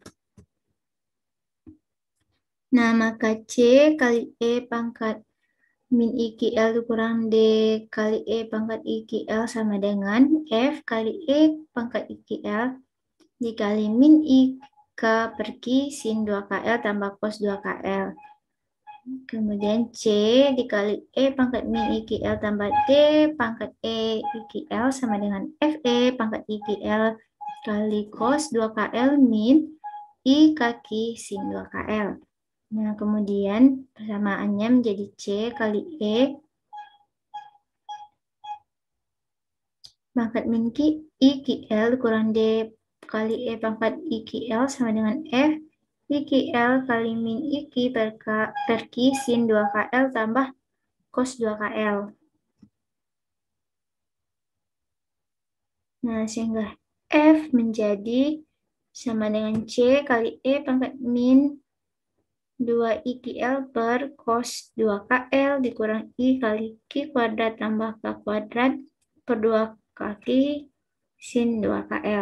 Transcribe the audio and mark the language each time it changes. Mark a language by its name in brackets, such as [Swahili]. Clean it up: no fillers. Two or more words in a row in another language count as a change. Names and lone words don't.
[Indonesian] Nah, maka C kali E pangkat min IQL dikurang D kali E pangkat IQL sama dengan F kali E pangkat IQL dikali min IK per Q sin 2KL tambah cos 2KL. Kemudian C dikali E pangkat min IQL tambah D pangkat E IQL sama dengan FE pangkat IQL kali cos 2KL min I kaki sin 2KL. Nah, kemudian persamaannya menjadi C kali E pangkat min IQL kurang D kali E pangkat IQL sama dengan F IQL kali min IQ per Q sin 2KL tambah cos 2KL. Nah, sehingga F menjadi sama dengan C kali E pangkat min 2IQL per cos 2KL dikurang I kali Q kuadrat tambah K kuadrat per 2 kaki sin 2KL.